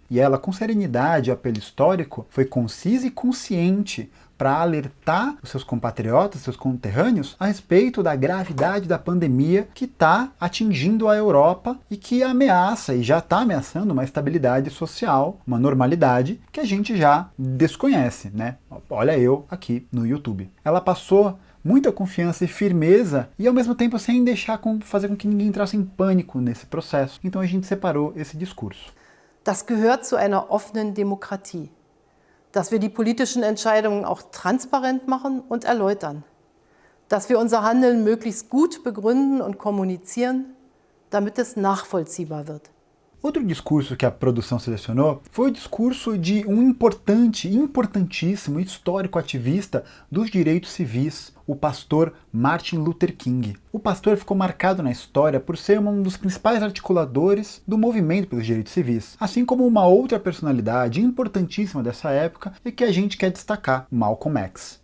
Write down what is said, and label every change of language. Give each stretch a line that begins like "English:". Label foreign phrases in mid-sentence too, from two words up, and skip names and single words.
Portuguese: E ela, com serenidade e apelo histórico, foi concisa e consciente para alertar os seus compatriotas, seus conterrâneos, a respeito da gravidade da pandemia que está atingindo a Europa e que ameaça, e já está ameaçando, uma estabilidade social, uma normalidade que a gente já desconhece, né? Olha eu aqui no YouTube. Ela passou muita confiança e firmeza e ao mesmo tempo sem fazer com que ninguém entrasse em pânico nesse processo. Então a gente separou esse discurso.
German: Das gehört zu einer offenen Demokratie. Dass wir die politischen Entscheidungen auch transparent machen und erläutern. Dass wir unser Handeln möglichst gut begründen und kommunizieren, damit es nachvollziehbar wird.
Portuguese: Outro discurso que a produção selecionou foi o discurso de um importantíssimo histórico ativista dos direitos civis, o pastor Martin Luther King. O pastor ficou marcado na história por ser um dos principais articuladores do movimento pelos direitos civis, assim como uma outra personalidade importantíssima dessa época e que a gente quer destacar, Malcolm X.